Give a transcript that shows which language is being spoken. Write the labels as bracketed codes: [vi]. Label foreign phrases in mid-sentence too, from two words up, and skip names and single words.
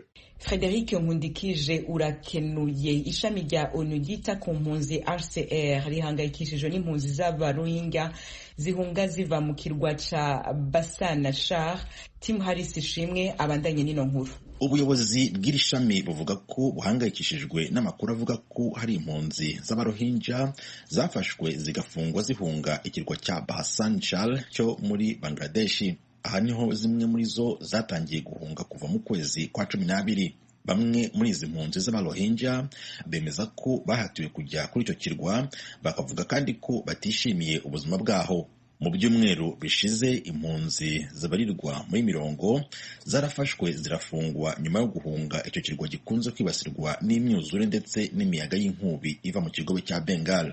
[rn] Frederic Nkundikije urakenuye. Ishami rya ONU ryita ku mpunzi HCR rihangayikishijwe n'impunzi z'abarohingya zihunga ziva mu kirwa ca Basana Shar. Tim Harris ishimwe abandanye n'ino nkuru. [rw] Ubuyobozi bw'iri shami buvuga ko buhangayikishijwe n'amakuru avuga ko hari impunzi z'abarohinja zafashwe zigafungwa zihunga ikirwa cya Bhasan Char cyo muri Bangladesh. Aha niho zimwe muri zo zatangiye guhunga kuva mu kwezi kwa 12. Bamwe muri izi mpunzi z'abarohinja bemeza ko bahatiwe kujya kuri icyo kirwa, bakavuga kandi ko batishimiye ubuzima bwaho. Mu byumweru bishize impunzi zabarirwa muri 100 zarafashwe zirafungwa nyuma yo guhunga icyo kirwa gikunze kwibasirwa n'imyuzure ndetse n'imiyaga y'inkubi iva mu kigobe cya Bengal.